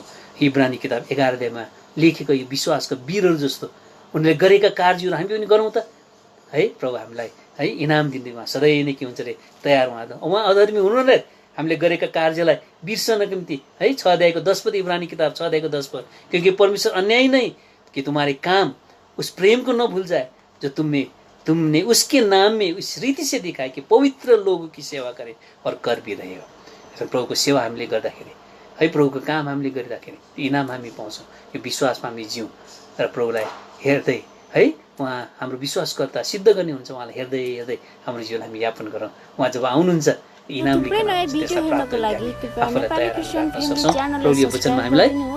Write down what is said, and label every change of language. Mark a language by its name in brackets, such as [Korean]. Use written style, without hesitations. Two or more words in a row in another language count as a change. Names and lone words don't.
[Nepali] इब्रानी किताब 11 अध्यायमा लेखेको यो विश्वासका वीरहरू जस्तो उनले गरेका कार्यहरू हामी पनि गरौँ त है। प्रभु हामीलाई है इनाम दिँदै उहाँ सधैँ नै के हुन्छ अरे, तयार उहाँ अधर्मी हुनु नै हामीले गरेका कार्यलाई बिर्सनको निम्ति है। 6 अध्यायको 10 पद, इब्रानी किताब 6 अध्यायको 10 पद, [Hindi] क्योंकि परमेश्वर अन्याय नहीं कि तुम्हारे काम उस प्रेम को न भूल जाए जो तुमने उसके नाम में उस रीति से दिखाए कि पवित्र लोगों की सेवा करे और कर भी रहे हो। [Nepali] प्रभुको सेवा हामीले गर्दाखेरि है प्रभुको काम हामीले गरिराख्यौँ त्यो इनाम हामी पाउँछौँ। यो विश्वासमा हामी जिउँ र प्रभुलाई हेर्दै है उहाँ हाम्रो विश्वासकर्ता सिद्ध गर्ने हुन्छ। उहाँलाई हेर्दै हेर्दै हाम्रो जीवन हामी यापन गरौँ। उहाँ जब आउनुहुन्छ इनाम थुप्रै नयाँ भिडियो हेर्नको लागि कृपया नेपाली क्रिस्चियन फ्यामिली च्यानललाई सब्स्क्राइब गरिदिनुहोस्।